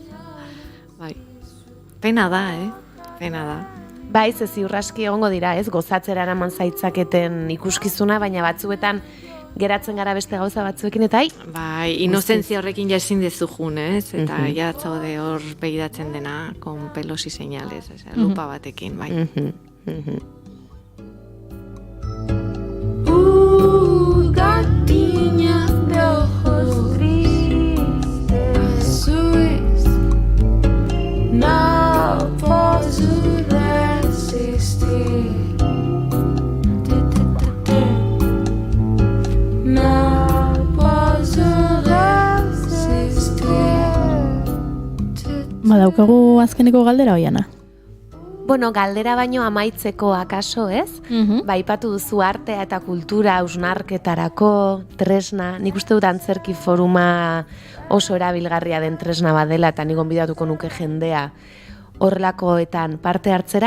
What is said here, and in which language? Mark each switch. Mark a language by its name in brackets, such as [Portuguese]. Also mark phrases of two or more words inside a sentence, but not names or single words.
[Basque] Bai. Pena da, Pena da. Bai, ze ziurraski egongo dira, ez? Gozatzera eraman zaitzaketen ikuskizuna, baina batzuetan geratzen gara beste gauza batzuekin, eta Bai, inozentzia horrekin ja ezin dezu jun, ez? Eta ja zaude hor begiratzen dena, [Spanish] con pelos y señales, [Basque] lupa batekin, bai. [Spanish] Gatiña de ojos grises, azules, no puedo resistir. No puedo resistir. [Basque] Badaukagu azkeneko galdera Oiana. Bueno, galdera baino amaitzeko akaso, ez? Aipatu duzu artea eta kultura hausnarketarako tresna. Nik uste dut antzerki foruma oso erabilgarria den tresna badela eta nik gonbidatuko nuke jendea horrelakoetan parte hartzera.